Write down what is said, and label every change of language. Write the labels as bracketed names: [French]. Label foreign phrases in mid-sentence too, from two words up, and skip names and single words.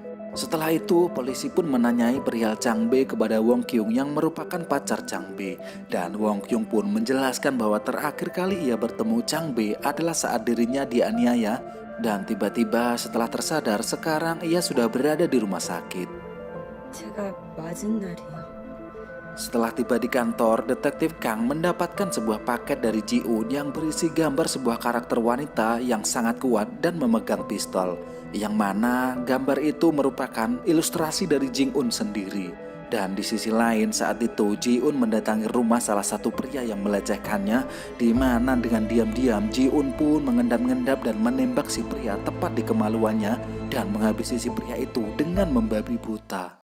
[Indonesian] Setelah itu, polisi pun menanyai perihal Chang Be kepada Wong Kyung yang merupakan pacar Chang Be. Dan Wong Kyung pun menjelaskan bahwa terakhir kali ia bertemu Chang Be adalah saat dirinya dianiaya. Dan tiba-tiba setelah tersadar, sekarang ia sudah berada di rumah sakit. [Korean] 제가 맞은 날이요. [Indonesian] Setelah tiba di kantor, detektif Kang mendapatkan sebuah paket dari Ji-un yang berisi gambar sebuah karakter wanita yang sangat kuat dan memegang pistol. Yang mana gambar itu merupakan ilustrasi dari Jing-un sendiri. Dan di sisi lain saat itu Ji-un mendatangi rumah salah satu pria yang melecehkannya, di mana dengan diam-diam Ji-un pun mengendap-endap dan menembak si pria tepat di kemaluannya dan menghabisi si pria itu dengan membabi buta.